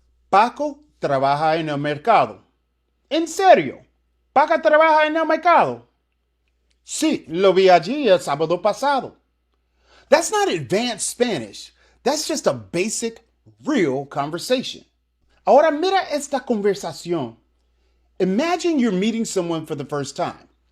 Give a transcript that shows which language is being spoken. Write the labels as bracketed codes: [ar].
[es] Paco trabaja en el mercado. ¿En serio? ¿Paco trabaja en el mercado? Sí, lo vi allí el sábado pasado. [en] That's not advanced Spanish. That's just a basic, real conversation. [es] Ahora mira esta conversación. [en] Imagine you're meeting someone for the first time.